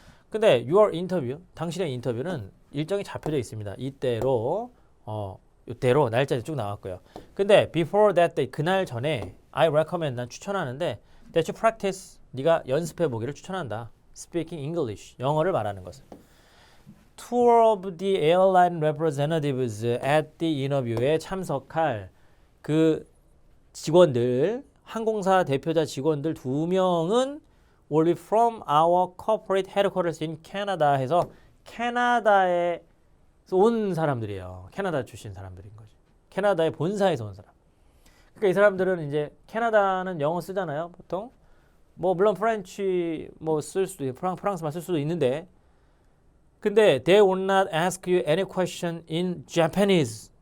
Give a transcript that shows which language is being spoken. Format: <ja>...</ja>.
<ko>근데</ko> <en>your interview,</en> <ko>당신의 인터뷰는 일정이 잡혀져 있습니다. 이때로 이때로 날짜가 쭉 나왔고요. 근데</ko> <en>before that day,</en> <ko>그날 전에</ko> <en>I recommend,</en> <ko>난 추천하는데</ko> <en>that you practice,</en> <ko>네가 연습해 보기를 추천한다.</ko> <en>Speaking English,</en> <ko>영어를 말하는 것을.</ko> <en>Two of the airline representatives at the interview</en> <ko>에 참석할 그 직원들, 항공사 대표자 직원들 2명은</ko> <en>will be from our corporate headquarters in Canada</en> <ko>해서 캐나다에서 온 사람들이에요. 캐나다 출신 사람들인 거죠. 캐나다의 본사에서 온 사람. 그러니까 이 사람들은 이제 캐나다는 영어 쓰잖아요, 보통. 뭐 물론 프렌치 뭐 쓸 수도 있고 프랑스말 쓸 수도 있는데, 근데</ko> <en>they will not ask you any question in Japanese.</en>